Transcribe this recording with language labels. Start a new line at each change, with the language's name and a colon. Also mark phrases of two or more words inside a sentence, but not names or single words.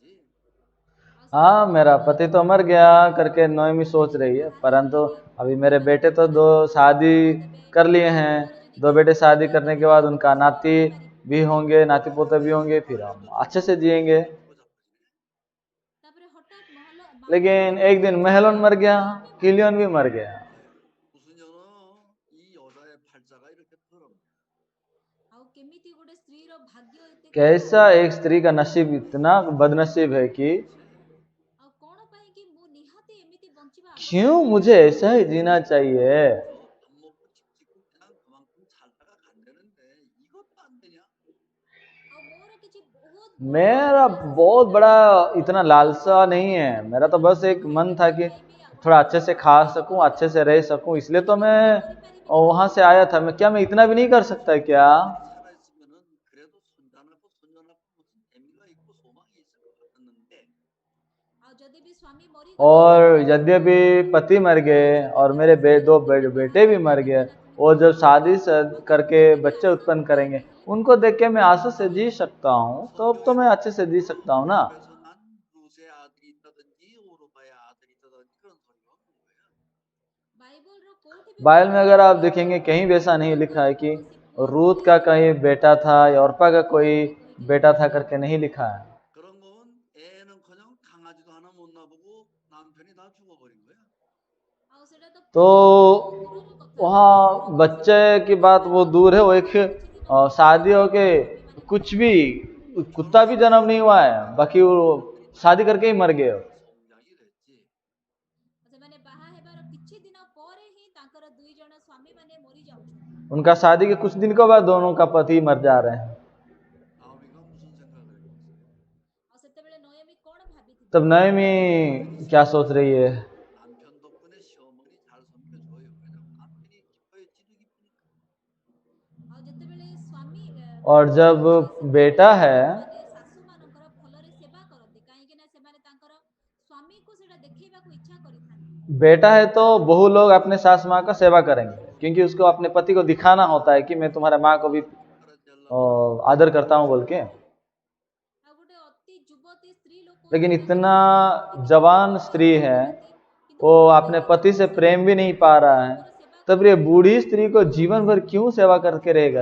Hindi: हाँ, मेरा पति तो मर गया करके नोएमी सोच रही है, परंतु अभी मेरे बेटे तो 2 शादी कर लिए हैं, 2 बेटे शादी करने के बाद उनका नाती भी होंगे, नाती पोते भी होंगे, फिर हम अच्छे से जिएंगे।
Odia: ତାପରେ ହଠାତ୍
Hindi: लेकिन एक दिन महलोन मर गया, किलियन भी मर गया।
Korean: 무슨 여러 이 여자의 팔자가 이렇게 더럽냐?
Odia: ଆଉ କେମିତି ଗୋଟେ ସ୍ତ୍ରୀର ଭାଗ୍ୟ ଏତେ
Hindi: कैसा एक स्त्री का नसीब इतना बदनसीब है कि
Odia: ଆଉ କଣ ପାଇଁ କି ମୁଁ ନିହାତି ଏମିତି ବଞ୍ଚିବା
Hindi: क्यों मुझे ऐसा ही जीना चाहिए।
Korean: 밥 먹고 집 짓고 그냥 그만큼 살다가 간다는데 이것도 안 되냐?
Odia: ଆଉ ମୋର କିଛି ବହୁତ
Hindi: मेरा बहुत बड़ा इतना लालसा नहीं है, मेरा तो बस एक मन था कि थोड़ा अच्छे से खा सकूं, अच्छे से रह सकूं, इसलिए तो मैं वहां से आया था। क्या मैं इतना भी नहीं कर सकता क्या?
Korean: 살아있으면은 그래도 손자나고 손녀나고 무슨 재미가 있고 소망이 있을 것 같았는데
Odia: ଆଉ ଯଦି ବି ସ୍ୱାମୀ ମରି
Hindi: और यद्यपि पति मर गए और मेरे 2 बेटे भी मर गए, वो जब शादी करके बच्चे उत्पन्न करेंगे, उनको देख के मैं आशा से जी सकता हूँ, तो अब तो मैं अच्छे से जी सकता हूँ ना।
Korean: 그래서 난 루스의 아들이 있다든지 오르바의 아들이 있다든지 그런 소리가 없는 거야.
Odia: ବାଇବଲର କୋଉଠି ବି
Hindi: बाइबल में अगर आप देखेंगे कहीं भी ऐसा नहीं लिखा है कि रूत का कहीं बेटा था या औरपा का कोई बेटा था करके नहीं लिखा है।
Korean: 그런 건 애는커녕 강아지도 하나 못 놔보고 남편이 다 죽어버린 거야.
Odia: ଆଉ ସେଟା ତ
Hindi: तो
Odia: ଦୂରର କଥା
Hindi: वहाँ बच्चे की बात वो दूर है, वो एक शादी हो के कुछ भी कुत्ता भी जन्म नहीं हुआ है, बाकी वो शादी करके ही मर गए।
Korean: 성장이 됐지.
Odia: ସେମାନେ ବାହା ହେବାର କିଛି ଦିନ ପରେ ହିଁ ତାଙ୍କର 2 ଜଣ ସ୍ୱାମୀ ମାନେ ମରି ଯାଉଛନ୍ତି।
Hindi: उनका शादी के कुछ दिन के बाद दोनों का पति मर जा रहे हैं।
Korean: 나오미가 무슨 생각을 했겠어요?
Odia: ଆଉ ସେତେବେଳେ ନୟମୀ କଣ ଭାବିଥିଲେ?
Hindi: तब नयमी क्या सोच रही है?
Korean: 남편 덕분에 시어머니 잘 섬겨줘요. 왜냐면 남편이 기뻐했지도 기쁘니까.
Odia: ଆଉ ଯେତେବେଳେ ସ୍ୱାମୀ
Hindi: और जब बेटा है,
Odia: ମାନେ ଶାଶୁ ମାନଙ୍କର ଭଲରେ ସେବା କରନ୍ତି, କାହିଁକି ନା ସେମାନେ ତାଙ୍କର ସ୍ୱାମୀକୁ ସେଟା ଦେଖେଇବାକୁ ଇଚ୍ଛା କରିଥାନ୍ତି।
Hindi: बेटा है तो बहु लोग अपने सास माँ का सेवा करेंगे, क्योंकि उसको अपने पति को दिखाना होता है कि मैं तुम्हारे माँ को भी आदर करता हूँ बोल के।
Odia: ଆଉ ଗୋଟେ ଅତି ଯୁବତୀ ସ୍ତ୍ରୀ ଲୋକ
Hindi: लेकिन इतना जवान स्त्री है, वो अपने पति से प्रेम भी नहीं पा रहा है, तब ये बूढ़ी स्त्री को जीवन भर क्यों सेवा करके रहेगा?